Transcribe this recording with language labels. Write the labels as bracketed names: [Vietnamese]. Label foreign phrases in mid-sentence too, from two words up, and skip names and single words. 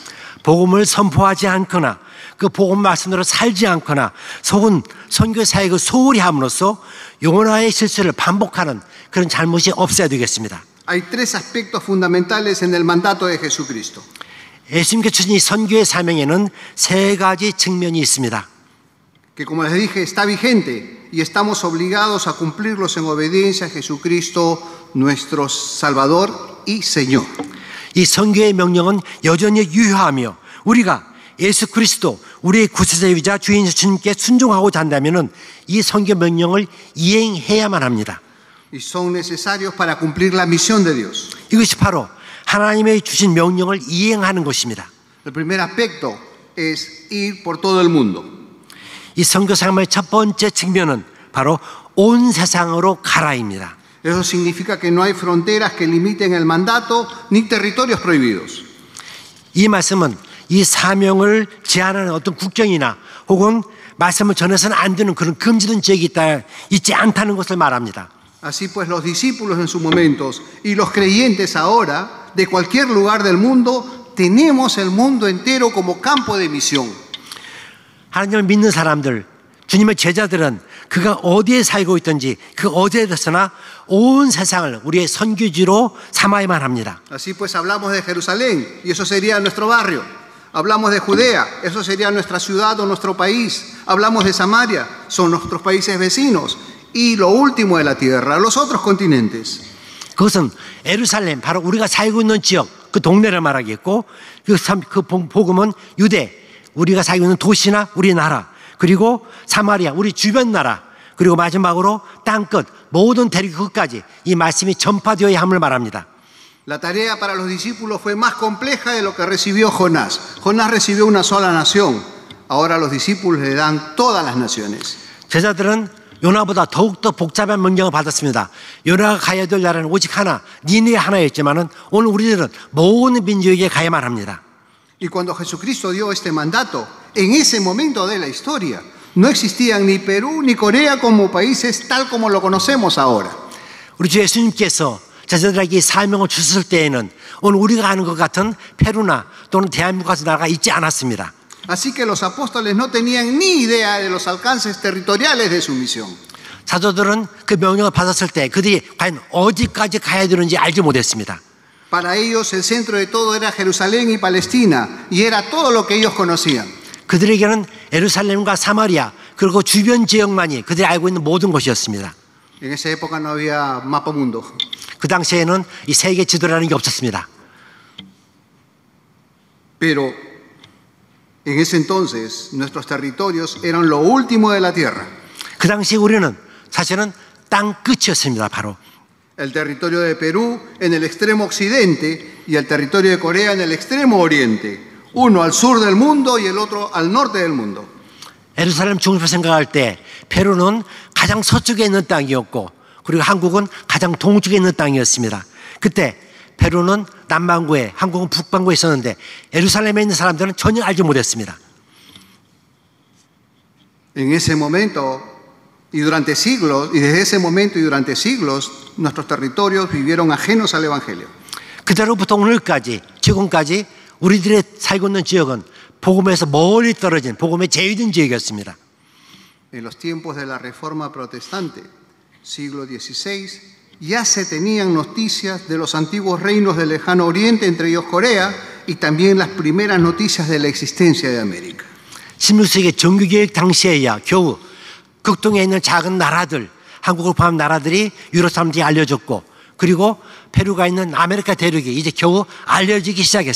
[Korean] 복음을 선포하지 않거나 그 복음 말씀대로 살지 않거나 속은 선교 사역을 소홀히 함으로써 요나의 실수를 반복하는 그런 잘못이 없어야 되겠습니다. [Spanish] Hay tres aspectos fundamentales en el mandato de Jesucristo. [Korean] 예수님께 주신 이 선교의 사명에는 세 가지 측면이 있습니다. [Spanish] Que como les dije está vigente y estamos obligados a cumplirlos en obediencia a Jesucristo, nuestro Salvador y Señor. [Korean] 이 선교의 명령은 여전히 유효하며 우리가 예수 그리스도 우리의 구세주이자 주인 주님께 순종하고자 한다면은 이 선교 명령을 이행해야만 합니다. [Spanish] Y son necesarios para cumplir la misión de Dios. [Korean] 이것이 바로 하나님의 주신 명령을 이행하는 것입니다. [Spanish] El primer aspecto es ir por todo el mundo. [Korean] 이 선교 사명의 첫 번째 측면은 바로 온 세상으로 가라입니다. [Spanish] Eso significa que no hay fronteras que limiten el mandato ni territorios prohibidos. [Korean] 이 말씀은 이 사명을 제한하는 어떤 국경이나 혹은 말씀을 전해서는 안 되는 그런 금지된 지역이 있지 않다는 것을 말합니다. [Spanish] Así pues los discípulos en sus momentos y los creyentes ahora de cualquier lugar del mundo tenemos el mundo entero como campo de misión. [Korean] 하나님을 믿는 사람들, 주님의 제자들은 그가 어디에 살고 있든지 그 어디에서나 온 세상을 우리의 선교지로 삼아야만 합니다. [Spanish] Así pues hablamos de Jerusalén y eso sería nuestro barrio. Hablamos de Judea, eso sería nuestra ciudad o nuestro país. Hablamos de Samaria, son nuestros países vecinos. Y lo último de la tierra, los otros continentes. [Korean] 그것은 예루살렘, 바로 우리가 살고 있는 지역, 그 동네를 말하겠고 그 복음은 유대, 우리가 살고 있는 도시나 우리나라, 그리고 사마리아, 우리 주변 나라, 그리고 마지막으로 땅끝, 모든 대륙 끝까지 이 말씀이 전파되어야 함을 말합니다. [Spanish] La tarea para los discípulos fue más compleja de lo que recibió Jonás. Jonás recibió una sola nación. Ahora los discípulos le dan todas las naciones. [Korean] 제자들은 요나보다 더욱더 복잡한 명령을 받았습니다. 요나가 가야 될 나라는 오직 하나, 니네 하나였지만은 오늘 우리들은 모든 민족에게 가야만 합니다. [Spanish] Y cuando Jesucristo dio este mandato, en ese momento de la historia, no existían ni Perú ni Corea como países tal como lo conocemos ahora. [Korean] 우리 주 예수님께서 제자들에게 이 사명을 주셨을 때에는 오늘 우리가 아는 것 같은 페루나 또는 대한민국 같은 나라가 있지 않았습니다. [Spanish] Así que los apóstoles no tenían ni idea de los alcances territoriales de su misión. [Korean] 사도들은 그 명령을 받았을 때 그들이 과연 어디까지 가야 되는지 알지 못했습니다. [Spanish] Para ellos el centro de todo era Jerusalén y Palestina y era todo lo que ellos conocían. [Korean] 그들에게는 예루살렘과 사마리아 그리고 주변 지역만이 그들이 알고 있는 모든 것이었습니다. [Spanish] En esa época no había mapa mundo. [Korean] 그 당시에는 이 세계 지도라는 게 없었습니다. [Spanish] Pero en ese entonces nuestros territorios eran lo último de la tierra. [Korean] 그 당시 우리는 사실은 땅 끝이었습니다. 바로 [Spanish] El territorio de Perú en el extremo occidente y el territorio de Corea en el extremo oriente. Uno al sur del mundo y el otro al norte del mundo. [Korean] 예루살렘 중심을 생각할 때 페루는 가장 서쪽에 있는 땅이었고 그리고 한국은 가장 동쪽에 있는 땅이었습니다. 그때 페루는 남반구에 한국은 북반구에 있었는데 예루살렘에 있는 사람들은 전혀 알지 못했습니다. [Spanish] En ese momento y durante siglos, y desde ese momento y durante siglos, nuestros territorios vivieron ajenos al Evangelio. [Korean] 그때로부터 오늘까지, 지금까지 우리들의 살고 있는 지역은 복음에서 멀리 떨어진 복음의 제외된 지역이었습니다. [Spanish] En los tiempos de la Reforma Protestante, siglo XVI, ya se tenían noticias de los antiguos reinos del lejano oriente, entre ellos Corea, y también las primeras noticias de la existencia de América. [Korean] 16세기 정규개혁 당시에야 겨우 극동에 있는 작은 나라들, 한국을 포함한 나라들이 유럽 사람들이 알려졌고 그리고 페루가 있는 아메리카 대륙이 이제 겨우 알려지기 시작했습니다.